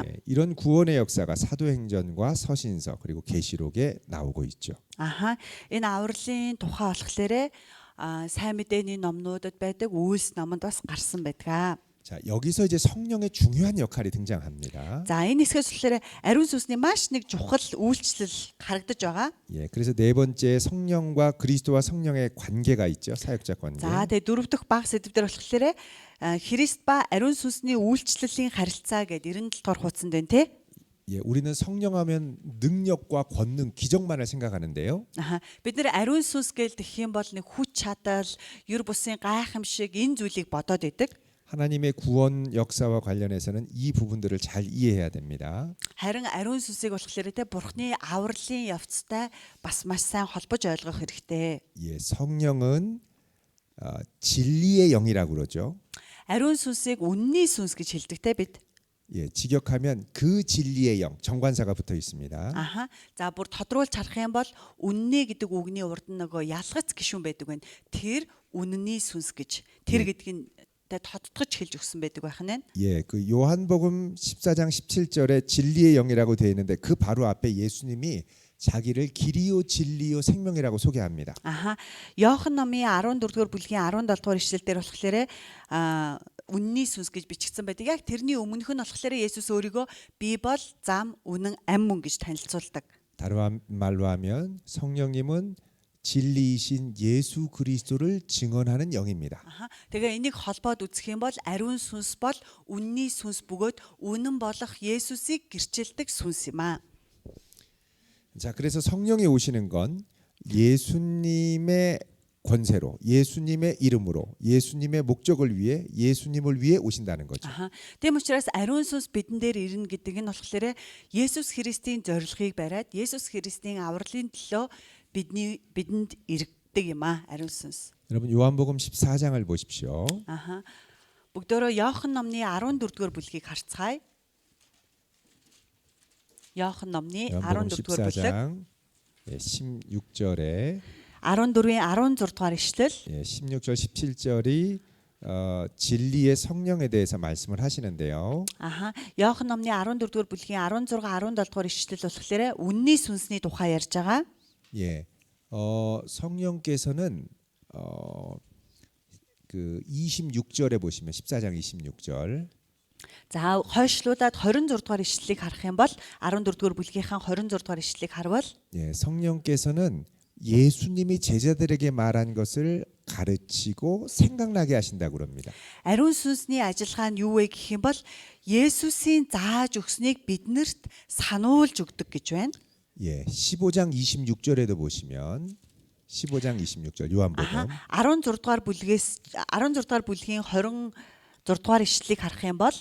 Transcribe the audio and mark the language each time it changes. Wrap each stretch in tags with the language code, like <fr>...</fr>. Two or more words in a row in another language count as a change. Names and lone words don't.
<ko>예, 이런 구원의 역사가 사도행전과 서신서 그리고 계시록에 나오고 있죠.</ko> <mn>Аха. Энэ авралын тухай болохоор сайн мэдээний номнуудад байдаг үйлс номонд бас гарсан байдаг.</mn> <ko>자, 여기서 이제 성령의 중요한 역할이 등장합니다.</ko> <mn>За энэ хэсгээс болохоор ариун сүнсний маш нэг чухал үйлчлэл харагдаж байгаа.</mn> <ko>예, 그래서 네 번째 성령과 그리스도와 성령의 관계가 있죠. 사역자 관계.</ko> <mn>За тэгээ дөрөв дэх баг сэдв дээр болохоор Христ ба ариун сүнсний үйлчлэлийн харилцаа гэдэг 97 дугаар хуудсанд байна те.</mn> <ko>예, 우리는 성령하면 능력과 권능, 기적만을 생각하는데요.</ko> <mn>Аха. Бид нэр ариун сүнс гээл гэх юм бол нэг хүч чадал, юр бусын гайхамшиг энэ зүйлийг бодоод идэг.</mn> <ko>하나님의 구원 역사와 관련해서는 이 부분들을 잘 이해해야 됩니다.</ko> <mn>Харин ариун сүнсийг болохоор те бурхны авралын явцтай бас маш сайн холбож ойлгох хэрэгтэй.</mn> <ko>예, 성령은 진리의 영이라고 그러죠.</ko> <mn>Ариун сүнсийг үнний сүнс гэж хэлдэг те бид.</mn> <ko>예, 직역하면 그 진리의 영, 정관사가 붙어 있습니다.</ko> <mn>Аха. За бүр тодруулж харах юм бол үнний гэдэг үгний урд нь нөгөө ялгац гишүүн байдаг байна. Тэр үнний сүнс гэж. Тэр гэдгийг тодтогч хэлж өгсөн байдаг байх нь.</mn> <ko>예, 그 요한복음 14장 17절에 진리의 영이라고 되어 있는데 그 바로 앞에 예수님이 자기를 길이요 진리요 생명이라고 소개합니다.</ko> <mn>Аха. Иохан номын 14-р бүлгийн 17-р ишлэл дээр болохоор үнний сүнс гэж бичигдсэн байдаг. Яг тэрний өмнөх нь болохоор Есүс өөрийгөө би бол зам, үнэн, ам мөн гэж танилцуулдаг.</mn> <ko>다른 말로 하면 성령님은 진리이신 예수 그리스도를 증언하는 영입니다.</ko> <mn>Аха. Тэгээ энийг холбоод үзэх юм бол ариун сүнс бол үнний сүнс бөгөөд үнэн болох Есүсийг гэрчилдэг сүнс юм аа.</mn> <ko>자, 그래서 성령이 오시는 건 예수님의 권세로, 예수님의 이름으로, 예수님의 목적을 위해, 예수님을 위해 오신다는 거죠.</ko> <mn>Аха. Тийм учраас ариун сүнс бидэн дээр ирнэ гэдэг нь болохоор Есүс Христийн зорилгыг бариад Есүс Христийн авралын төлөө бидэнд иргэдэг юм аа ариун сүнс.</mn> <ko>여러분 요한복음 14장을 보십시오.</ko> <mn>Аха. Бүгдөө Иохан номны 14-р бүлгийг харцгаая. Иохан номны</mn> <ko>요한복음</ko> <mn>14-р бүлэг</mn> <ko>14장 16절에</ko> <mn>14-ийн 16-р ишлэл.</mn> <ko>16절 17절이 진리의 성령에 대해서 말씀을 하시는데요.</ko> <mn>Аха. Иохан номны 14-р бүлгийн 16, 17-р ишлэл болохоор үнний сүнсний тухай ярьж байгаа.</mn> <ko>예, 성령께서는 그 26절에 보시면 14장 26절.</ko> <mn>За хойшлуудад 26-р ишлэлийг харах юм бол 14-р бүлгийнхаа 26-р ишлэлийг харвал</mn> <ko>예, 성령께서는 예수님이 제자들에게 말한 것을 가르치고 생각나게 하신다고 그럽니다.</ko> <mn>ариун сүнсний ажиллагаа нь юу вэ гэх юм бол Есүсийн зааж өгснийг биднэрт сануулж өгдөг гэж байна.</mn> <ko>예, 15장 26절에도 보시면 15장 26절 요한복음.</ko> <mn>Аха. 16-р бүлгийн 26-р ишлэлийг харах юм бол</mn>